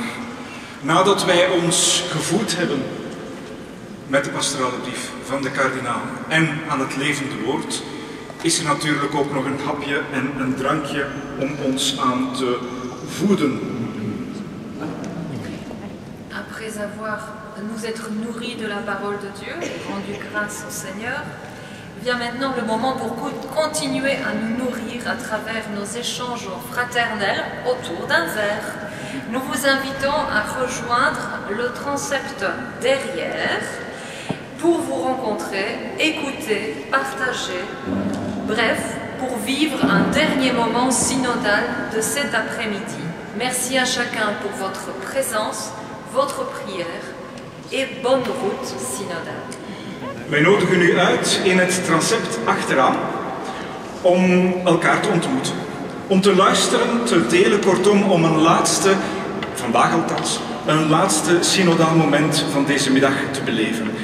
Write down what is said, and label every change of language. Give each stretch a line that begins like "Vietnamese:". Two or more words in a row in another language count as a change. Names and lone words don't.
Dutch: Nadat wij ons gevoed hebben met de pastorale brief van de kardinaal en aan het levende woord, is er natuurlijk ook nog een hapje en een drankje om ons aan te voeden.
French: Après avoir nous être nourris de la parole de Dieu, rendu grâce au Seigneur, vient maintenant le moment pour continuer à nous nourrir à travers nos échanges fraternels autour d'un verre. Nous vous invitons à rejoindre le transept derrière pour vous rencontrer, écouter, partager, bref, pour vivre un dernier moment synodal de cet après-midi. Merci à chacun pour votre présence, votre prière et bonne route synodale.
Dutch: Wij nodigen u uit in het transept achteraan om elkaar te ontmoeten. Om te luisteren, te delen, kortom om een laatste, vandaag althans, een laatste synodaal moment van deze middag te beleven.